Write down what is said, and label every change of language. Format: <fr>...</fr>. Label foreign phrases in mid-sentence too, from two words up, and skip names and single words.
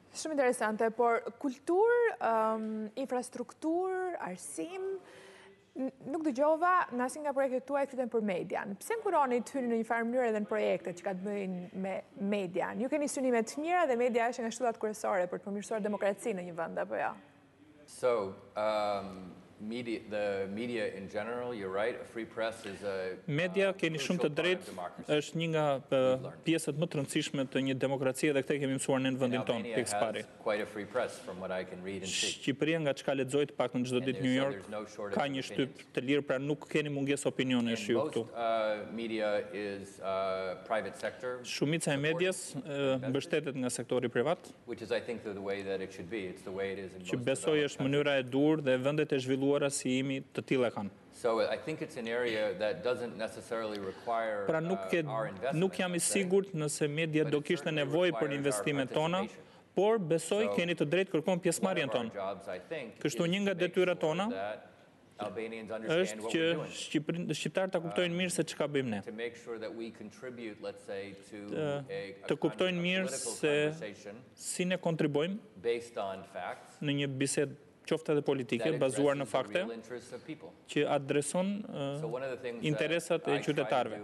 <sq>Shumë interesante, por kulturë, infrastrukturë, arsim, nuk dëgjova në asnjë nga projektet tuaja fiten për median. Pse nkuroni të hyni në një farë mënyrë edhe në projekte që ka të bëjnë me median? Ju keni synime të mira dhe media është nga shtyllat kryesore për të përmirësuar demokracinë në një vend apo jo?</sq> <en>So, the media in general, you're right, a free press is a</en> <sq>Media, keni shumë të drejtë, është një nga pjesët më të rëndësishme të një demokracie dhe këtë kemi mësuar në vendin tonë, pikë së pari. Shqipëria, nga çka lexoj të paktën çdo ditë në New York, ka një shtyp të lirë, pra nuk keni mungesë opinionesh ju këtu. Shumica e medias mbështetet nga sektori privat, që besoj është mënyra e dur dhe vendet e zhvilluara si jemi të tilla kanë.</sq> <en>So I think it's an area that doesn't necessarily require</en> <sq>Pra nuk jam I sigurt nëse media do kishte nevojë për investimet tona, por besoj keni të drejtë kërkon pjesëmarrjen tonë. Kështu një nga detyrat tona është që shqiptarët ta kuptojnë mirë se çka bëjmë ne. Të kuptojnë mirë se si ne kontribuojmë në një bisedë qoftë edhe politike, bazuar në fakte, që adreson interesat e qytetarëve.</sq>